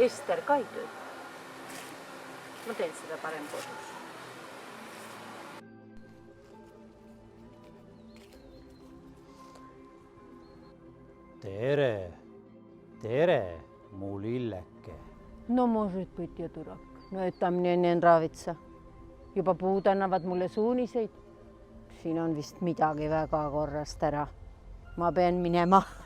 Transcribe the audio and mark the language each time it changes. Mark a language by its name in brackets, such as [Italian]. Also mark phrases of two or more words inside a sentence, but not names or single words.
[Estonian] Ester ka ei tööta. Ma teen seda parem kodus. Tere, mu lilleke. [Russian] No может быть, я дурак. No это мне не nravitsa. [Estonian] Juba puud annavad mulle suuniseid. Siin on vist midagi väga korrast ära. Ma pean minema.